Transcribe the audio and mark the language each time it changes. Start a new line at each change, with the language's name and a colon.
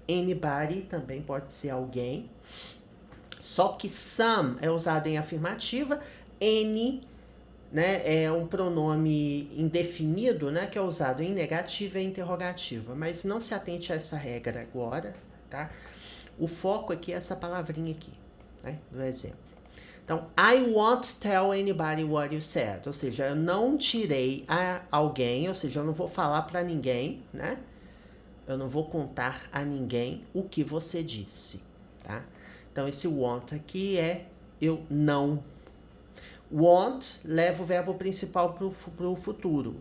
Portuguese: Anybody também pode ser alguém. Só que some é usado em afirmativa, any, né, é um pronome indefinido, né, que é usado em negativa e interrogativa. Mas não se atente a essa regra agora, tá? O foco aqui é essa palavrinha aqui, né, do exemplo. Então,
English: I won't tell anybody what you said.
Portuguese: Ou seja, eu não tirei a alguém, ou seja, eu não vou falar para ninguém, né? Eu não vou contar a ninguém o que você disse, tá? Então, esse won't aqui é eu não. Want leva o verbo principal para o futuro.